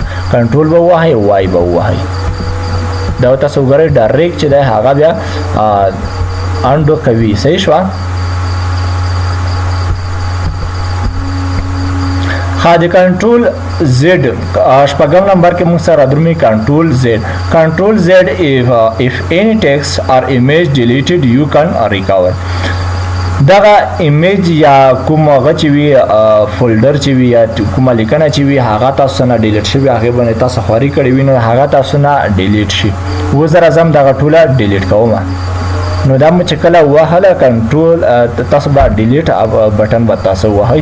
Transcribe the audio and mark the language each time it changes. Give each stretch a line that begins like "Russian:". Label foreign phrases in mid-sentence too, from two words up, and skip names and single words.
Pashto: کنټرول به ووهئ، وای به ووهئ. دا تاسو وګورئ ډایرکټ چې دی هغه بیا انډو کوي. صحیح شوه؟ د
English: control Z
Pashto: شپږم نمبر کې موږ سره رادرومي
English: control Z. control Z if any text or image deleted you can recover.
Pashto: دغه ایمیج یا کوم هغه چې وي فولډر چې وي یا کومه لیکنه چې وي هغه تاسو نه ډیلیټ شوي، هغې باندې تاسو خواري کړې وي نو هغه تاسو نه ډیلیټ شي. اوس زه راځم دغه ټوله ډیلیټ کوم. نو دا مو چې کله وهله کنټرول تاسو به
English: delete button
Pashto: به تاسو وهئ.